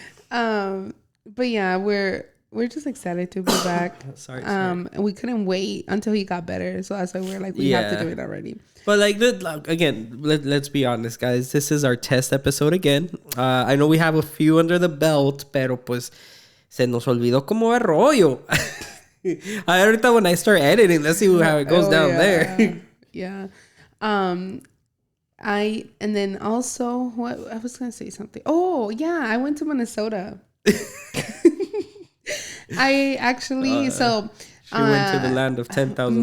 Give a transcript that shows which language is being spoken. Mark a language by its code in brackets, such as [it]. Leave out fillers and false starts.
[en] But yeah, we're just excited to be back. Sorry. We couldn't wait until he got better, so that's why we're like, we have to do it already. But again, let's be honest, guys. This is our test episode again. I know we have a few under the belt, [es] pero pues Se nos olvidó cómo ver rollo. Ahorita [en] when I start editing, let's see how it goes down there. Yeah. And then also, what I was gonna say something. Oh yeah, I went to Minnesota. I actually She went to the land of 10,000